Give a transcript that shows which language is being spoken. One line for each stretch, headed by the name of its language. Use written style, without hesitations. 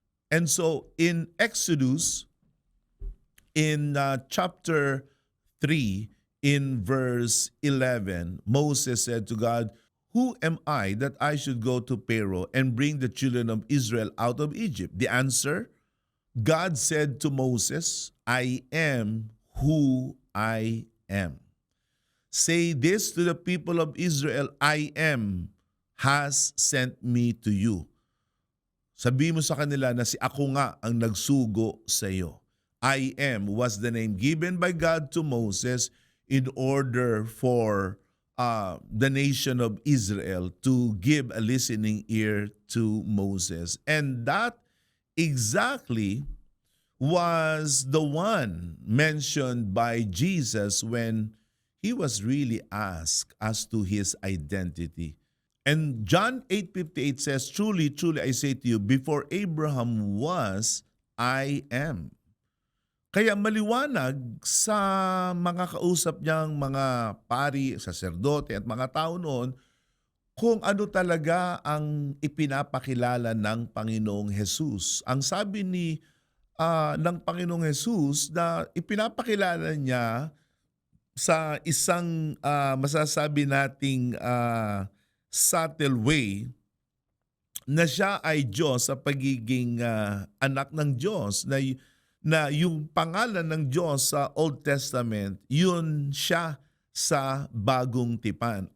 English: And so in Exodus, in chapter 3, in verse 11, Moses said to God, who am I that I should go to Pharaoh and bring the children of Israel out of Egypt? The answer, God said to Moses, I am who I am. Say this to the people of Israel, I am has sent me to you.
Filipino: Sabi mo sa kanila na si ako nga ang nagsugo sa iyo.
English: I am was the name given by God to Moses in order for the nation of Israel to give a listening ear to Moses. And that exactly was the one mentioned by Jesus when he was really asked as to his identity. And John 8:58 says, truly, truly, I say to you, before Abraham was, I am.
Filipino: Kaya maliwanag sa mga kausap niyang mga pari, saserdote at mga tao noon kung ano talaga ang ipinapakilala ng Panginoong Hesus. Ang sabi ng Panginoong Hesus na ipinapakilala niya sa isang masasabi nating subtle way na siya ay Diyos sa pagiging anak ng Diyos, na yung pangalan ng Diyos sa Old Testament, yun siya sa Bagong Tipan.